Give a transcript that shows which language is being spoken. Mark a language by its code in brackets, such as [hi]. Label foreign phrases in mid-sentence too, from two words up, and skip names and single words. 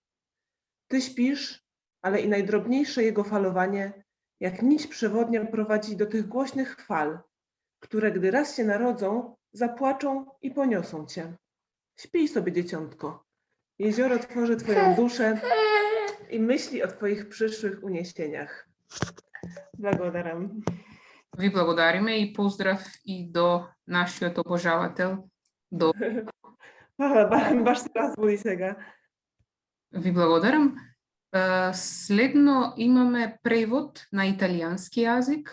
[pl] Ty śpisz, ale i najdrobniejsze jego falowanie, jak nić przewodnia prowadzi do tych głośnych fal, które gdy raz się narodzą, zapłaczą i poniosą cię. Śpij sobie, dzieciątko. Jezioro tworzy twoją duszę i myśli o twoich przyszłych uniesieniach. [mk] Благодарам. Ви благодариме и поздрав и до нашиот обожавател. До... Баш се разбуди сега. Ви благодарам. Следно имаме превод на италијански јазик.